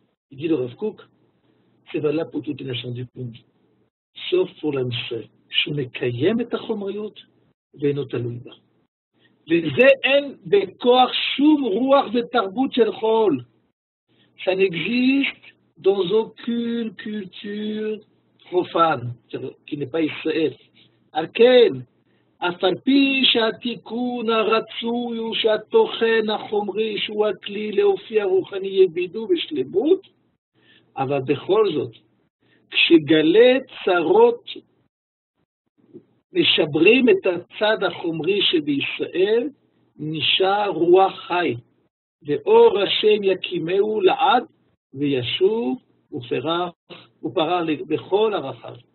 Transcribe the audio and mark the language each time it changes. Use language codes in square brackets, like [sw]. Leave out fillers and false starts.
[fr] Il dit le Rav Kook, c'est valable pour toutes les nations du monde, sauf pour l'Am Yisraël. [he] שמקיים את החומריות ואינו תלוי בה. לזה אין בכוח שום רוח ותרבות של חול. [fr] Ça n'existe dans aucune culture profane, qui n'est pas Israël. [he] על כן, אף על פי שהתיקון הרצוי הוא שהתוכן החומרי שהוא הכלי לאופי הרוחני יבידו בשלמות, אבל בכל זאת, כשגלי צרות משברים את הצד החומרי שבישראל, נשאר רוח חי, ואור השם יקימהו לעד, וישוב ופרח בכל הרחב.